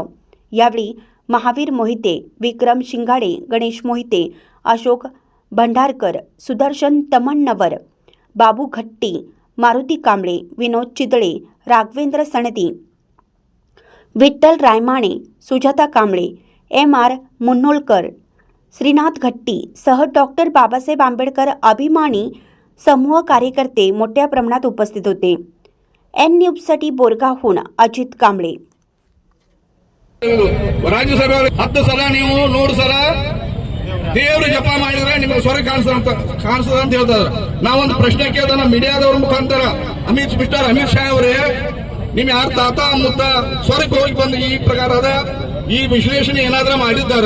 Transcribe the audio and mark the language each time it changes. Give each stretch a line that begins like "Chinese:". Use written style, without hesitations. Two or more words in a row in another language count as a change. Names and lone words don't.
Marathi: यावेळी महावीर मोहिते, विक्रम शिंगाडे, गणेश मोहिते, अशोक भंडारकर, सुदर्शन तमण्णवर, बाबू घट्टी, मारुती कांबळे, विनोद चिदळे, राघवेंद्र सणदी, विठ्ठल रायमाणे, सुजाता कांबळे, MR मुन्नोळकर, श्रीनाथ घट्टी सह डॉक्टर बाबासाहेब आंबेडकर अभिमानी समूह कार्यकर्ते मोठ्या प्रमाणात उपस्थित होते। N न्यूजसाठी बोरगावहून अजित कांबळे।
Kannada: ರಾಜ್ಯಸಭೆ 10 ಸಲ ನೀವು 100 ಸಲ ದೇವರು ಜಪ ಮಾಡಿದ್ರೆ ನಿಮಗೆ ಸ್ವರ್ಗ ಕಾಣಿಸ್ತದ ಅಂತ ಹೇಳ್ತಾರೆ। ನಾವೊಂದು ಪ್ರಶ್ನೆ ಕೇಳ್ತಾನ ಮೀಡಿಯಾದವ್ರ ಮುಖಾಂತರ ಮಿಸ್ಟರ್ ಅಮಿತ್ ಶಾ ಅವರೇ, ನಿಮ್ ಯಾರ ತಾತ ಮುತ್ತ ಸ್ವರ್ಗ ಹೋಗಿ ಬಂದು ಈ ಪ್ರಕಾರದ ಈ ವಿಶ್ಲೇಷಣೆ ಏನಾದ್ರೂ ಮಾಡಿದ್ದಾರ?